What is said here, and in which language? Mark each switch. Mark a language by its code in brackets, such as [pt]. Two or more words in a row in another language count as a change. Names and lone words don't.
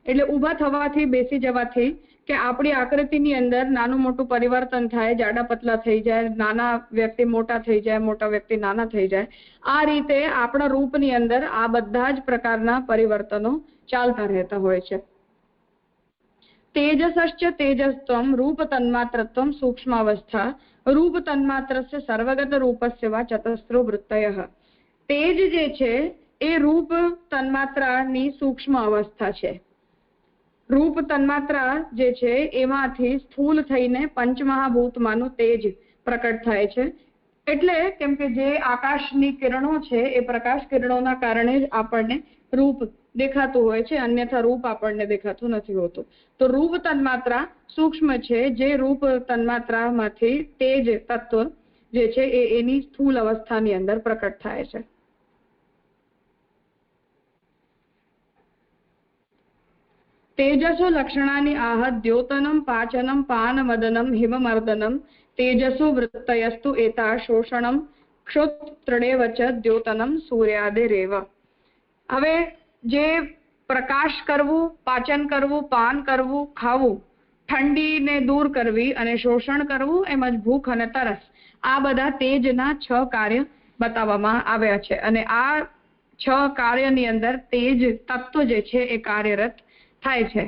[gu] એટલે ઊભા થવાથી, બેસી જવાથી કે આપણી આકૃતિની અંદર નાનું મોટું પરિવર્તન થાય, જાડા પતલા થઈ જાય, નાના વ્યક્તિ મોટા થઈ જાય, મોટા વ્યક્તિ નાના થઈ જાય, આ રીતે આપણા રૂપની અંદર આ બધા જ પ્રકારના પરિવર્તનો ચાલતા રહેતા હોય છે. [sa] तेजसश्च तेजस्त्वं रूप तन्मात्रत्वं सूक्ष्मावस्था रूप तन्मात्रस्य सर्वगत रूपस्य वा चतस्रो वृत्तयः. [gu] તેજ જે છે એ રૂપ તન્માત્રાની સૂક્ષ્મ અવસ્થા છે. રૂપ તન્માત્રા જે છે એમાંથી સ્થૂલ થઈને પંચમહાભૂતમાનું તેજ પ્રકટ થાય છે. એટલે કેમ કે જે આકાશની કિરણો છે એ પ્રકાશ કિરણોના કારણે જ આપણને રૂપ દેખાતું હોય છે, અન્યથા રૂપ આપણને દેખાતું નથી હોતું. તો રૂપ તન્માત્રા સૂક્ષ્મ છે, જે રૂપ તન્માત્રામાંથી તેજ તત્વ જે છે એ એની સ્થૂલ અવસ્થાની અંદર પ્રકટ થાય છે. [sa] तेजसो लक्षणानि आह द्योतनं पाचनं पानमदनं हिममर्दनं तेजसो वृत्तयस्तु एता शोषणं क्षोत्रडेव च द्योतनं सूर्यादेरेव. [gu] હવે જે પ્રકાશ કરવું, પાચન કરવું, પાન કરવું, ખાવું, ઠંડીને દૂર કરવી અને શોષણ કરવું, એમજ ભૂખ અને તરસ, આ બધા તેજના 6 કાર્ય બતાવવામાં આવ્યા છે. અને આ 6 કાર્યની અંદર તેજ તત્વ જે છે એ કાર્યરત થાય છે.